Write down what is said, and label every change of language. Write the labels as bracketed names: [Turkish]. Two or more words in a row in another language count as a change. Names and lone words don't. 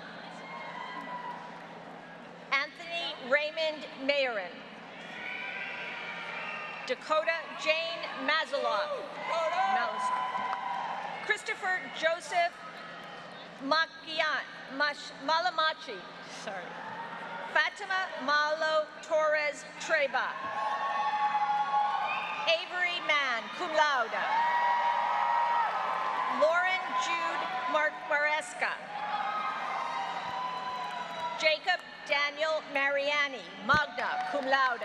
[English] Anthony Raymond Mayerin. Dakota Jane Mazaloff. Christopher Joseph Malamachi. Sorry. Fatima Malo Torres Treba. Avery Mann, [Latin] cum laude. [English] Lauren Jude Maresca. Jacob Daniel Mariani, [Latin] magna cum laude.